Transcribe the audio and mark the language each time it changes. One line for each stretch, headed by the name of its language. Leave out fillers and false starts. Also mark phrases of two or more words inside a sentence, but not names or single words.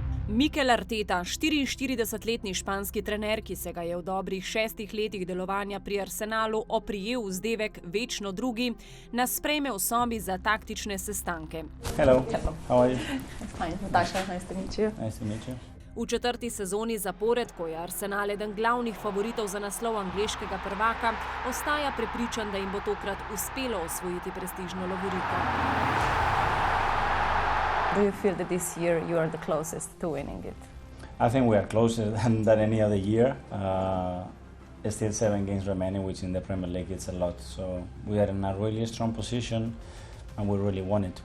Slovenian: Mikel Arteta, 44-letni španski trener, ki se ga je v dobrih 6 letih delovanja pri Arsenalu oprijel vzdevek večno drugi, nas sprejme v sobi za taktične sestanke.
English: Hello. How are you? Fine, Nataša, nice to meet you. Nice to meet you.
Slovenian: V 4. sezoni zapored, ko je Arsenal eden glavnih favoritov za naslov angleškega prvaka, ostaja prepričan, da jim bo tokrat uspelo osvojiti prestižno lovoriko.
English: Do you feel that this year you are the closest to winning it? I think we are closer than any other year. There's still 7 games remaining, which in the Premier League it's a lot. So we are in a really strong position, and we really want it.